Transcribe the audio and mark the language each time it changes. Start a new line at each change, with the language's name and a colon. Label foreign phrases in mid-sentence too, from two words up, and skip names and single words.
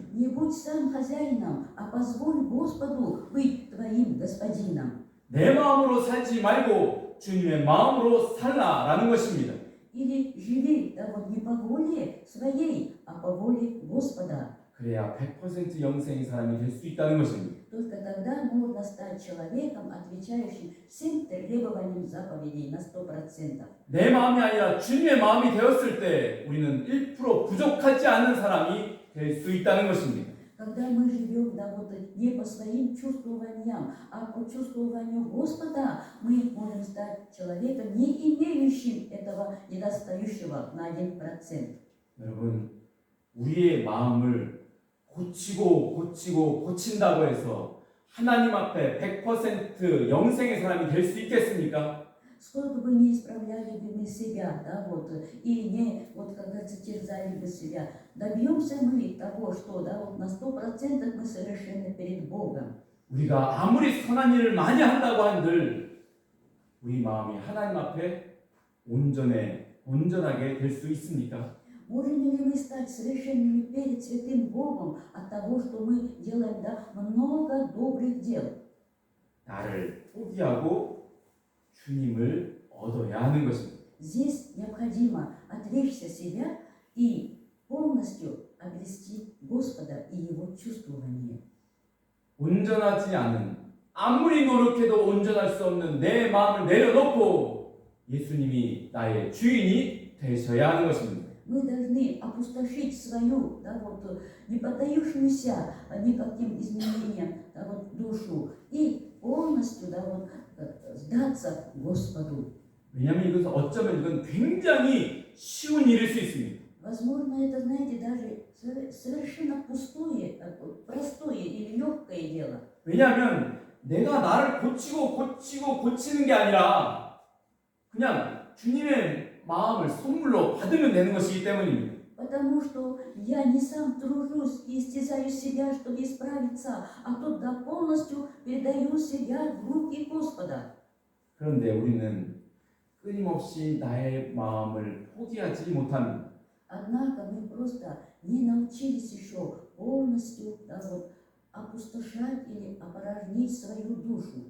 Russian: Не будь сам хозяином, а позволь Господу быть твоим господином.
Korean: 내 마음으로 살지 말고 주님의 마음으로 살라라는 것입니다.
Russian: Или живи, да вот не по воле своей, а по воле Господа.
Korean: 그래야 100% 영생의 사람이 될 수 있다는 것입니다.
Russian: Только тогда можно стать человеком, отвечающим всем требованиям заповедей на 100%.
Korean: 내 마음이 아니라 주님의 마음이 되었을 때 우리는 1% 부족하지 않은 사람이 될 수 있다는 것입니다.
Russian: Когда мы живем, да вот не по своим чувствованиям, а по чувствованию Господа, мы можем стать человеком, не имеющим этого недостающего на 1%.
Korean: 여러분, 우리의 마음을 고친다고 해서 하나님 앞에 100% 영생의 사람이 될 수 있겠습니까?
Russian: Сколько бы ни исправляли бы мы себя, да, вот, и не, вот, как говорится, терзали бы себя, добьемся мы того, что, да, вот, на 100% мы совершенны перед Богом.
Korean: 우리가 아무리 선한 일을 많이 한다고 한들 우리 마음이 하나님 앞에 온전하게 될 수 있습니까?
Russian: Можем ли мы стать совершенными перед святым Богом от того, что мы делаем, да, много добрых дел?
Korean: 나를 포기하고 주님을 얻어야 하는 것입니다.
Russian: Здесь необходимо отречься себя и полностью обрести Господа и Его чувствование.
Korean: 온전하지 않은, 아무리 노력해도 온전할 수 없는 내 마음을 내려놓고 예수님이 나의 주인이 되셔야 하는 것입니다.
Russian: Мы должны опустошить свою, да, вот, не поддающуюся никаким изменениям, да, вот, душу и полностью, да, вот, сдаться Господу.
Korean: 왜냐하면 이것은 어쩌면 이건 굉장히 쉬운 일일 수 있습니다.
Russian: Возможно, это, знаете, даже совершенно пустое, простое или легкое дело.
Korean: 왜냐하면 내가 나를 고치는 게 아니라 그냥 주님의 마음을 선물로 받으면 되는 것이기 때문입니다.
Russian: Потому что я не сам тружусь и истязаю себя, чтобы исправиться, а тут да полностью передаю себя в руки Господа.
Korean: 그런데 우리는 끊임없이 나의 마음을 포기하지 못합니다.
Russian: Однако мы просто не научились еще полностью, да, вот, опустошать или опорожнить свою душу.